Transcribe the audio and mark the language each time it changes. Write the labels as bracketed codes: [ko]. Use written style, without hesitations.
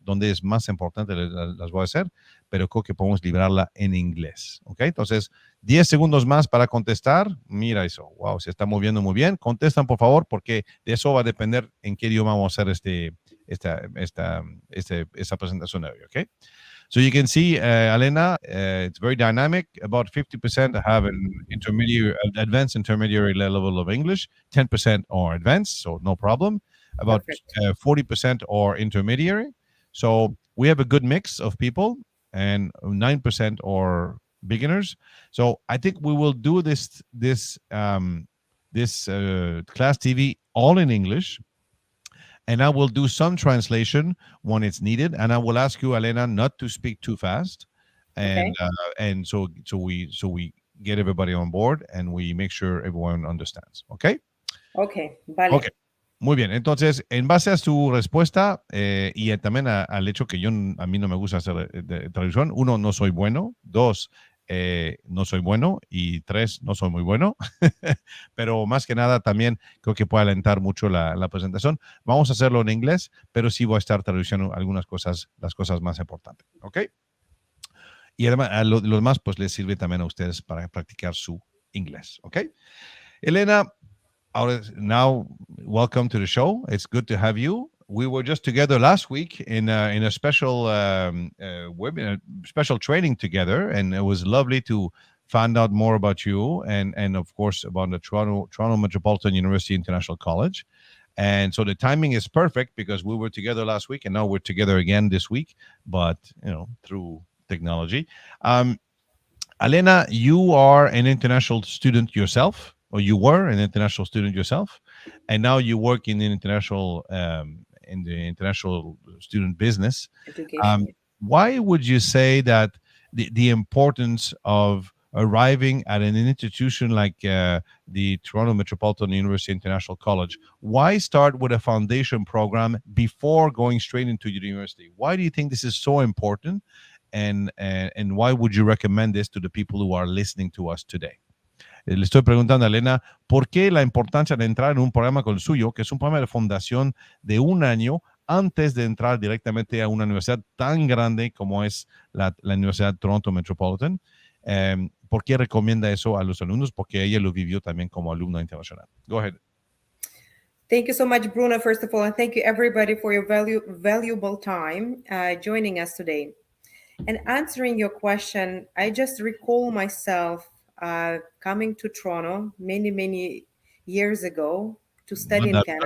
[es] Donde es más importante las voy a hacer, pero creo que podemos librarla en inglés. ¿Ok? Entonces, 10 segundos más para contestar. Mira eso. Wow, se está moviendo muy bien. Contestan, por favor, porque de eso va a depender en qué idioma vamos a hacer esta presentación de hoy. ¿Ok? [en] So you can see, Alena, it's very dynamic. About 50% have an advanced intermediary level of English. 10% are advanced, so no problem. About Perfect. 40% are intermediary. So we have a good mix of people, and 9% are beginners. So I think we will do this class TV all in English, and I will do some translation when it's needed. And I will ask you, Elena, not to speak too fast, and so we get everybody on board and we make sure everyone understands. Okay. [es] Okay, vale. Okay. Muy bien. Entonces, en base a su respuesta y también al hecho que a mí no me gusta hacer traducción, uno, no soy bueno. Dos, no soy bueno. Y tres, no soy muy bueno. Pero más que nada también creo que puede alentar mucho la presentación. Vamos a hacerlo en inglés, pero sí voy a estar traduciendo algunas cosas, las cosas más importantes. ¿Ok? Y además, a los demás, pues les sirve también a ustedes para practicar su inglés. ¿Ok? [en] Elena, now, welcome to the show. It's good to have you. We were just together last week in a special webinar, special training together, and it was lovely to find out more about you and of course about the Toronto Metropolitan University International College. And so the timing is perfect because we were together last week, and now we're together again this week, but through technology. Alena, you are an international student yourself, or you were an international student yourself, and now you work in the international student business. Education. Why would you say that the importance of arriving at an institution like the Toronto Metropolitan University International College, why start with a foundation program before going straight into the university? Why do you think this is so important? And why would you recommend this to the people who are listening to us today? [es] Le estoy preguntando a Elena, ¿por qué la importancia de entrar en un programa como el suyo, que es un programa de fundación de un año, antes de entrar directamente a una universidad tan grande como es la Universidad Toronto Metropolitan? ¿Por qué recomienda eso a los alumnos? Porque ella lo vivió también como alumna internacional. [en] Go ahead. Thank you so much, Bruno, first of all, and thank you everybody for your valuable time joining us today. And answering your question, I just recall myself coming to Toronto many years ago to study in Canada.